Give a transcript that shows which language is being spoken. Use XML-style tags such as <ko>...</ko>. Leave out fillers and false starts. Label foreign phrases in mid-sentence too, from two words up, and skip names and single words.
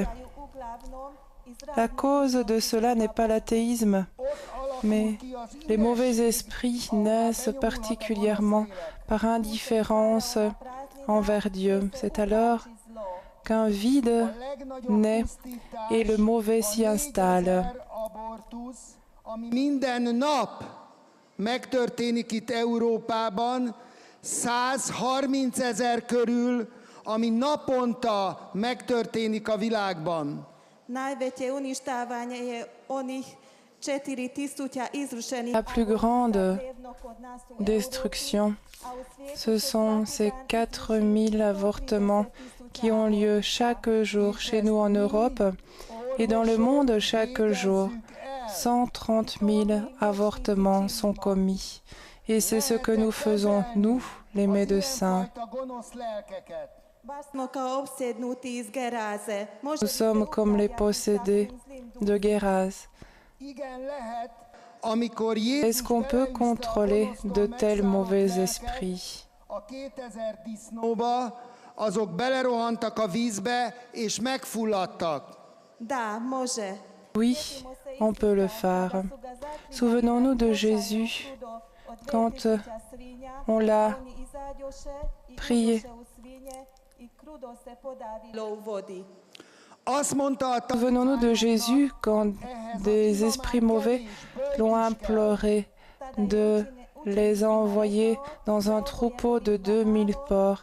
<fr>La cause de cela n'est pas l'athéisme, mais les mauvais esprits naissent particulièrement par indifférence envers Dieu. C'est alors qu'un vide naît et le mauvais s'y installe.</fr> <hu>Minden nap megtörténik itt Európában, 130 000 körül, ami naponta megtörténik a világban.</hu> <fr>La plus grande destruction, ce sont ces 4000 avortements qui ont lieu chaque jour chez nous en Europe et dans le monde chaque jour. 130 000 avortements sont commis. Et c'est ce que nous faisons, nous, les médecins. Nous sommes comme les possédés de Géras. Est-ce qu'on peut contrôler de tels mauvais esprits?</fr> <hu>Azok belerohantak a vízbe és megfulladtak.</hu> <fr>Oui, on peut le faire. Souvenons-nous de Jésus quand on l'a prié. Souvenons-nous de Jésus quand des esprits mauvais l'ont imploré de les envoyer dans un troupeau de 2000 porcs.</fr>